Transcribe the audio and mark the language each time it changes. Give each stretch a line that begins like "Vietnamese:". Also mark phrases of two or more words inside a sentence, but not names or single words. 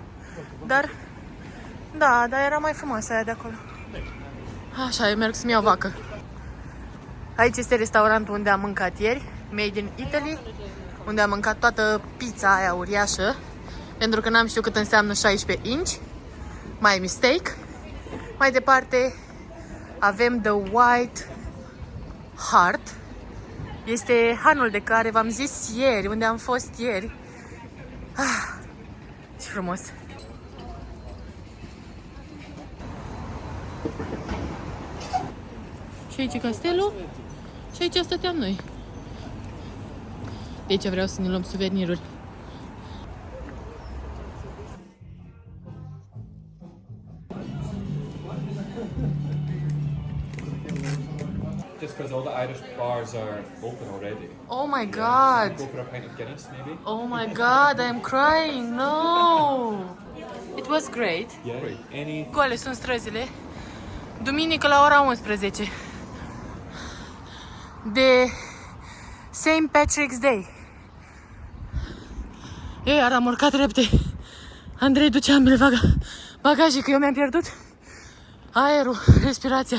Romanian: Dar, da, dar era mai frumoasă aia de acolo. Așa, eu merg să-mi iau vacă. Aici este restaurantul unde am mâncat ieri, Made in Italy, unde am mâncat toată pizza aia uriașă, pentru că n-am știut cât înseamnă 16 inch.
English: My mistake.
Romanian: Mai departe avem The White Hart. Este hanul de care v-am zis ieri, unde am fost ieri. Ce frumos! Și aici e castelul și aici stăteam noi. De aici vreau să ne luăm suveniruri.
English: Just because all the Irish bars are open already. Oh my god! Go for a pint of Guinness, maybe? Oh my god, I'm crying! No! It was great. Yeah. Any?
Romanian: Goale sunt străzile. Duminică la ora 11. De St. Patrick's Day. Eu iar am urcat repede. Andrei, duce ambele bagaje, că eu mi-am pierdut aerul, respirația.